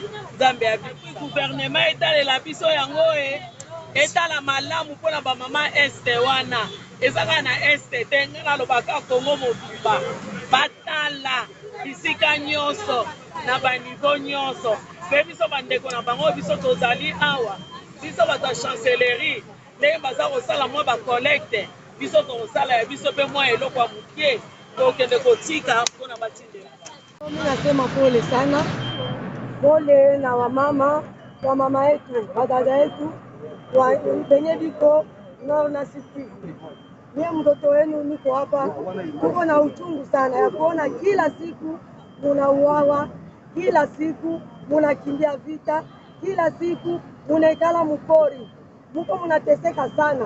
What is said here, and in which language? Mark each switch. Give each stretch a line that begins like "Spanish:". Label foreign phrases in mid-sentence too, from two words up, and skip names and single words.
Lingala: Nzambe abiki gouvernement etalela biso yango etala malamu mpona bamama este wana ezaka na este te, nga nalobaka Kongo mobimba batala bisika nyonso na baniveau nyonso mpe biso bandeko na bango biso tozali awa, biso bato ya chancellerie ndenge baza kosala mwa bacollecte, biso tokosala ya biso mpe mwa eloko ya mokie tokende kotika mpona batindela.
Swahili: Mimi nasema pole sana, pole na wamama yetu, wadada yetu wenye biko Nord na Sud Kivu. Mie mtoto wenu niko hapa, tuko na uchungu sana ya kuona kila siku munauawa, kila siku munakimbia vita, kila siku munaikala mupori, muko munateseka sana.